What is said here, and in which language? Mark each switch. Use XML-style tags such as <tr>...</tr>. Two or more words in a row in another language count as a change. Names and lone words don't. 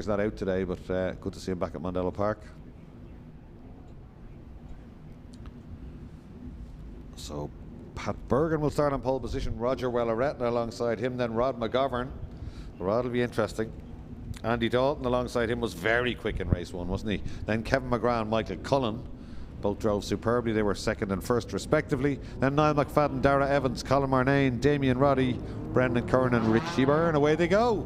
<en>Not out today, but good to see him back at Modella Park. So Pat Bergen will start on pole position. Roger Weller-Retna alongside him. Then Rod McGovern. Rod will be interesting. Andy Dalton alongside him was very quick in race 1, wasn't he? Then Kevin McGrath and Michael Cullen both drove superbly. They were second and first respectively. Then Niall McFadden, Dara Evans, Colin Marnane, Damien Roddy, Brendan Curran and Richie Byrne. Away they go.</en>